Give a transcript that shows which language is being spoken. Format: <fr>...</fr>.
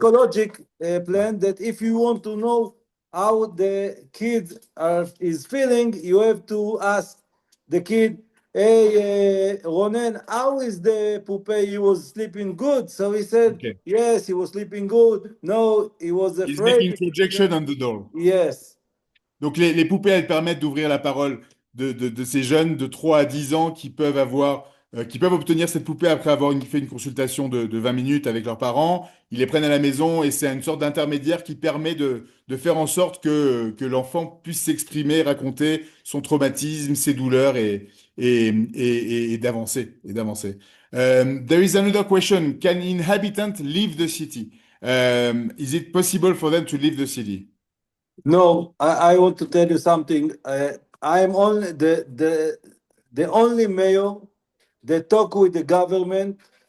<en>psychologic plan that if you want to know how the kid is feeling, you have to ask the kid, hey, Ronen, how is the poupée? He was sleeping good. So he said, Okay. yes, he was sleeping good. No, he was He's making afraid. projection on the doll. Yes.</en> <fr>Donc les poupées, elles permettent d'ouvrir la parole de ces jeunes de 3 à 10 ans qui peuvent avoir, qui peuvent obtenir cette poupée après avoir fait une consultation de 20 minutes avec leurs parents. Ils les prennent à la maison et c'est une sorte d'intermédiaire qui permet de faire en sorte que l'enfant puisse s'exprimer, raconter son traumatisme, ses douleurs et d'avancer. Et d'avancer.</fr> <en>There is another question. Can inhabitants leave the city? Is it possible for them to leave the city? No, I want to tell you something. I'm only the only mayor that talk with the government.</en>